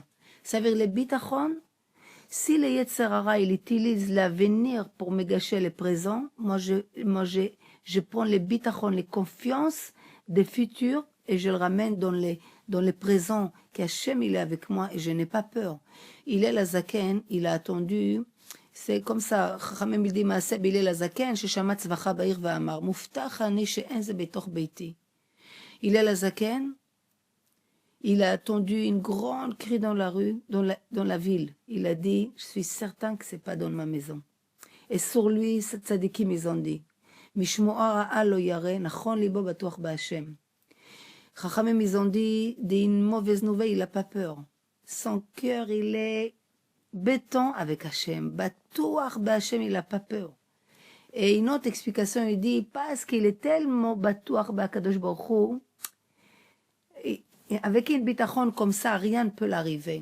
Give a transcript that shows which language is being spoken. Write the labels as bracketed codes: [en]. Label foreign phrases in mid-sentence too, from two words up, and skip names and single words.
[fr] Ça veut dire le bitachon, si le [he] יצר הרע, [fr] il utilise l'avenir pour me gâcher le présent, moi je prends le bitachon, les confiances des futurs, et je le ramène dans le présent, qu'Hachem il est avec moi et je n'ai pas peur. Il est la zaken, il a attendu, c'est comme ça, Chachamim il dit, [he] מעשה בהלל הזקן, ששמע צווחה בעיר ואמר, מובטח אני שאין זה בתוך ביתי. [fr] Il est la zaken, il a attendu une grande cri dans la rue, dans la ville. Il a dit, je suis certain que c'est pas dans ma maison. Et sur lui, tzadikim ils ont dit, [he] משמועו רעה לא ירא, נכון ליבו בטוח בהשם. [fr] Chachamim, ils ont dit, d'une mauvaise nouvelle, il n'a pas peur. Son cœur, il est béton avec Hachem. [he] בטוח בהשם, [fr] il n'a pas peur. Et une autre explication, il dit, parce qu'il est tellement [he] בטוח בהקדוש ברוך הוא, [fr] et avec une bitachon comme ça, rien ne peut l'arriver.